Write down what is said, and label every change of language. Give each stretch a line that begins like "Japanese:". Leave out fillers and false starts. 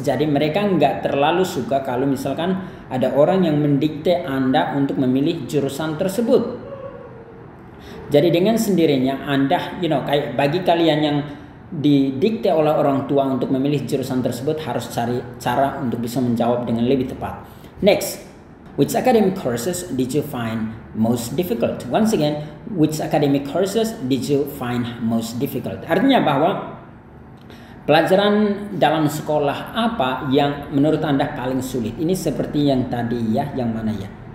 Indonesian: Jadi mereka nggak terlalu suka kalau misalkan ada orang yang mendikte Anda untuk memilih jurusan tersebut. Jadi dengan sendirinya Anda, kayak bagi kalian yang didikte oleh orang tua untuk memilih jurusan tersebut, harus cari cara untuk bisa menjawab dengan lebih tepat.
English: Next, which academic courses did you find most difficult? Once again, which academic courses did you find most difficult?
Indonesian: Artinya bahwa pelajaran dalam sekolah apa yang menurut Anda paling sulit? Ini seperti yang tadi, ya, yang mana ya?